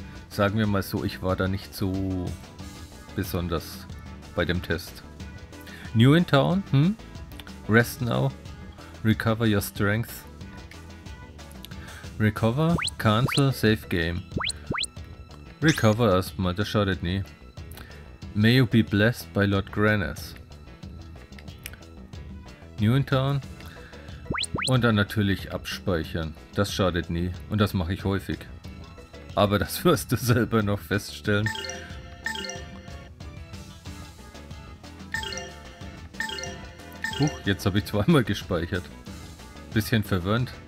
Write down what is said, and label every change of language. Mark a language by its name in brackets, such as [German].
[German] Sagen wir mal so, ich war da nicht so besonders bei dem Test. [English] New in town? Rest now. Recover your strength. Recover, cancel, save game. [German] Recover erstmal, das schadet nie. [English] May you be blessed by Lord Grandia's. New in town. [German] Und dann natürlich abspeichern. Das schadet nie. Und das mache ich häufig. Aber das wirst du selber noch feststellen. Jetzt habe ich zweimal gespeichert. Bisschen verwirrend.